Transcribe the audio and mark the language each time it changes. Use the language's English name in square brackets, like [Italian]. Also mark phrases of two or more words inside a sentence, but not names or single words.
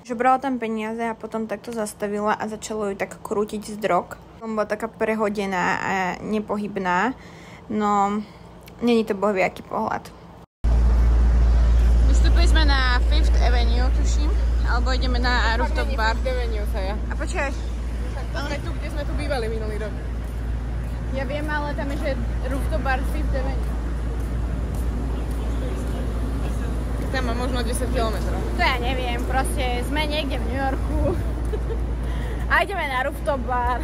[Slovak] Že brala tam peniaze a potom takto zastavila a začalo ju tak krútiť z drog. Bola taká prehodená a nepohybná. No, není to bohvie aký pohľad. Vystúpili sme na Fifth Avenue, tuším. Alebo ideme na [English] rooftop bar. [Slovak] Fifth Avenue sa ja. A počkaj. Ale tu, kde sme tu bývali minulý rok. Ja viem, ale tam je, že [English] rooftop bar [Slovak] Fifth Avenue. Tam má možno 10 km. To ja neviem, proste sme niekde v New Yorku. A ideme na [English] rooftop bar.